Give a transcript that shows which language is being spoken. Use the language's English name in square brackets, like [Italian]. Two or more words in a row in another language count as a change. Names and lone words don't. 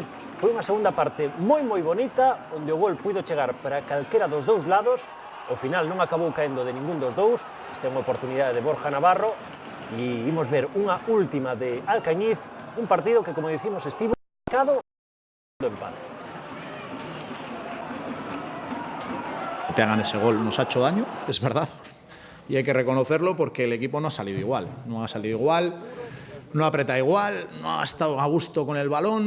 [Galician] Foi unha segunda parte moi bonita, onde o gol puido chegar para calquera dos dous lados. Ao final non acabou caendo de ningún dos dous. Esta é unha oportunidade de Borja Navarro e imos ver unha última de Alcañiz, un partido que, como dicimos, estivo marcado do empate. [Spanish] Te hagan ese gol nos ha hecho daño, es verdad, y hay que reconocerlo porque el equipo no ha salido igual, no aprieta igual, no ha estado a gusto con el balón.